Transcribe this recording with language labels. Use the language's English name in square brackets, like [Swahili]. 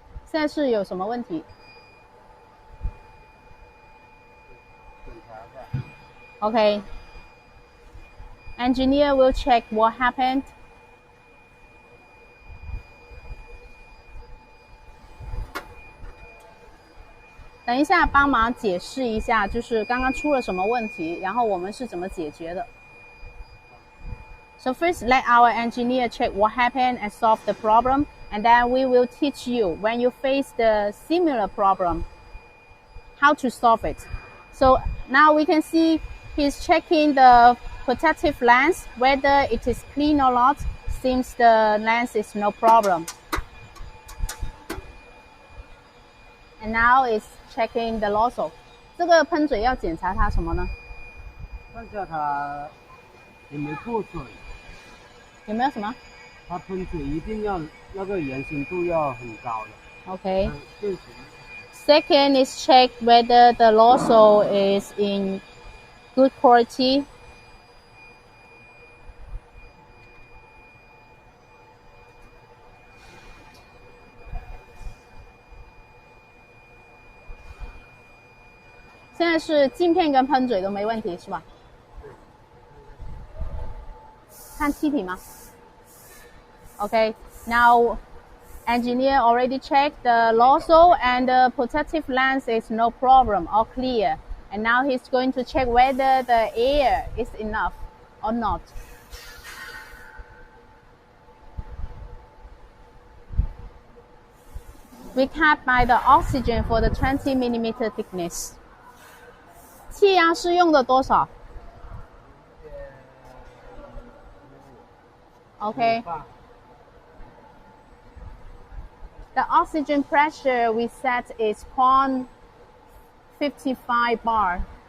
[Chinese] 现在是有什么问题 ？Okay. [English] Engineer will check what happened. [Chinese] 等一下，帮忙解释一下，就是刚刚出了什么问题，然后我们是怎么解决的。 [English] So first, let our engineer check what happened and solve the problem, and then we will teach you when you face the similar problem, how to solve it. So now we can see he's checking the protective lens, whether it is clean or not. Seems the lens is no problem. And now it's checking the nozzle. [Chinese] 这个喷嘴要检查它什么呢？看一下它有没有破水。有没有什么？它喷嘴一定要那个圆形度要很高的。 [English] Okay. Second is check whether the nozzle is in good quality. [Chinese] Now 现在是镜片跟喷嘴都没问题是吧？看气体吗 ？Okay. [English] Now, engineer already checked the nozzle and the protective lens is no problem, all clear. And now he's going to check whether the air is enough or not. We cut by the oxygen for the 20 millimeter thickness. [Chinese] 气压是用的多少 ？Okay. [English] The oxygen pressure we set is 0.55 bar.